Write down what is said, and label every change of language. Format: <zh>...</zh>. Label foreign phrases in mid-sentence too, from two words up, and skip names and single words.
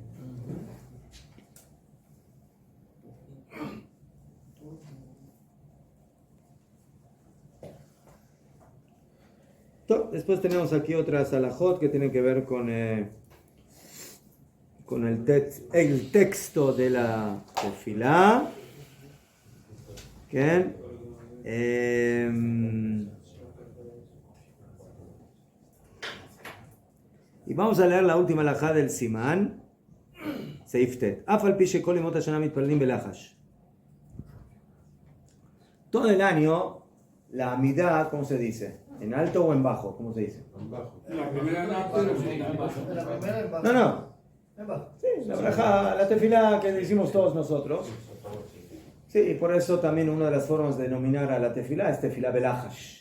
<es>Después tenemos aquí otras alajot que tienen que ver con el texto de la tefilá. ¿Qué? Y vamos a leer la última alajá del Simán.</es> <he>Seiftet. אף על פי שכל ימות השנה מתפללים בלחש.</he> <es>Todo el año, la amidad, ¿cómo se dice? ¿En alto o en bajo? ¿Cómo se dice? En bajo. La primera no, La primera en bajo. No. En bajo. Sí, la braja, la tefilá que decimos todos nosotros. Sí, por eso también una de las formas de denominar a la tefilá es</es> <he>תפילה בלחש.</he>